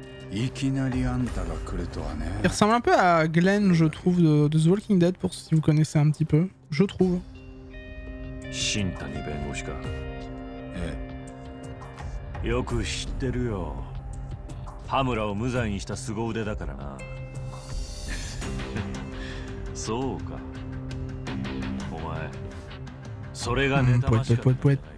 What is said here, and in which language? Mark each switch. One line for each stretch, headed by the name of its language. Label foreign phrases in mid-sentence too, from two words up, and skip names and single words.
Japanese: いきなりあんたが来るとはね。
French: Il ressemble un peu à Glenn, je trouve, de The Walking Dead, pour si vous connaissez un petit peu. Je trouve.
Japanese: 新谷弁護士か。えよく知ってるよ。羽村を無罪にした凄腕だからな。そうか。お前、それがネタましかったんじゃないか。